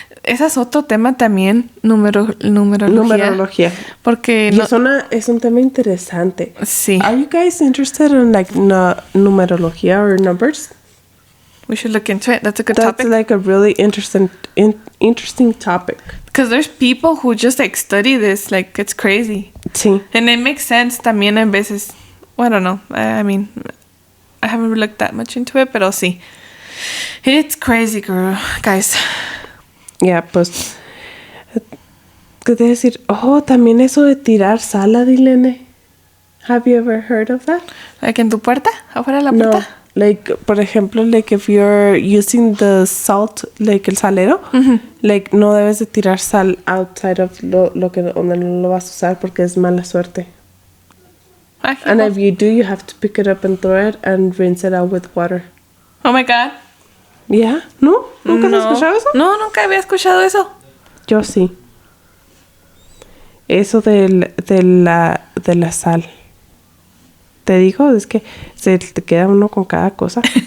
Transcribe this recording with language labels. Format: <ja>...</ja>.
<es>Ese es otro tema también, numerología. Numerología. Porque... Y es un tema interesante. Sí.</es> <en>Are you guys interested in like numerología or numbers? We should look into it. That's a good That's topic. like a really interesting topic. Because there's people who just like study this. Like, it's crazy.</en> <es>Sí.</es> <en>And it makes sense también en veces. Well, I don't know. I mean, I haven't looked that much into it,</en> <es>pero sí.</es> <en>It's crazy, girl, guys.</en> <es>Ya, pues... ¿Qué te decir? Oh, también eso de tirar sal, Adilene.</es> <en>Have you ever heard of that?</en> <es>Like en tu puerta, afuera de la No. puerta. Like, por ejemplo, like</es> <en>if you're using the salt,</en> <es>like el salero, like no debes de tirar sal</es> <en>outside of</en> <es>donde no lo vas a usar porque es mala suerte. Ay,</es> <en>And if you do, you have to pick it up and throw it and rinse it out with water. oh my God.</en> <es>¿Ya? ¿No? ¿Nunca has escuchado eso? No, nunca había escuchado eso. Yo sí. Eso de la sal. Te digo, es que se te queda uno con cada cosa.</es>